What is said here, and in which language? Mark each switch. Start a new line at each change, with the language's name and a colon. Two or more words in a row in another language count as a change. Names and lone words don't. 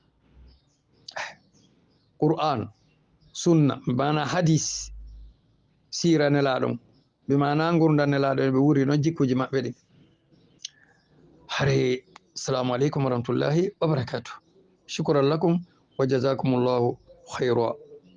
Fula: qur'an sunna bimana hadis sira nelaɗon bimana gurdam nelaɗo ɓe wuri noon jikkuji maɓɓe ɗi hare
Arabic: السلام عليكم ورحمة الله وبركاته شكرا لكم وجزاكم الله خيرا